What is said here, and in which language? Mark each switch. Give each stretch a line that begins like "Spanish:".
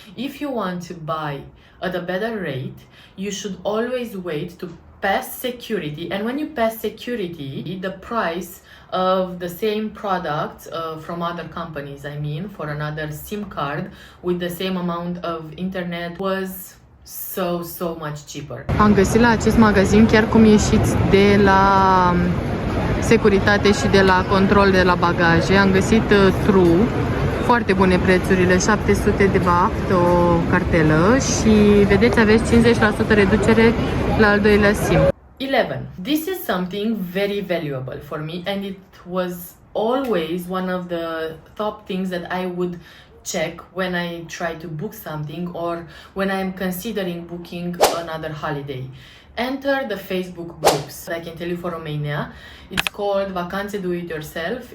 English: If you want to buy at a better rate, you should always wait to pass security. And when you pass security, the price of the same product from other companies, for another SIM card with the same amount of internet was so much cheaper.
Romanian: Am găsit la acest magazin, chiar cum ieșiți de la securitate și de la control de la bagaje, am găsit True, foarte bune prețurile, 700 de baht o cartelă și vedeți aveți 50% reducere la al doilea SIM. 11.
English: This is something very valuable for me and it was always one of the top things that I would check when I try to book something or when I am considering booking another holiday. Enter the Facebook groups. I can tell you for Romania, it's called Vacanțe Do It Yourself.